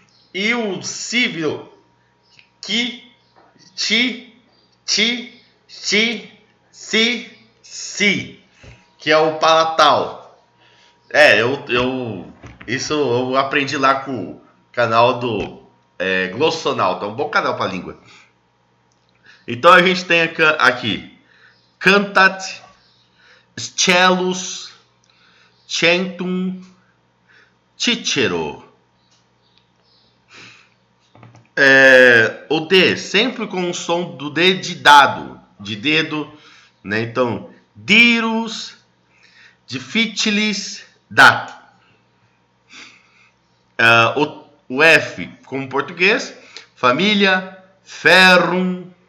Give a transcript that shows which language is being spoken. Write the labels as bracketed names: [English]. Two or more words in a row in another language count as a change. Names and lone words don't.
[Portuguese] E o cível, que, ti, si, que é o palatal. Isso eu aprendi lá com o canal do Glossonauta, é um bom canal para língua. Então a gente tem aqui [Latin] cantat, scelus, centum, cicero. [Portuguese] O D sempre com o som do D de dado, de dedo, né? Então, [Latin] dirus, difficilis, dat. [Portuguese] O F como português, família, ferrum.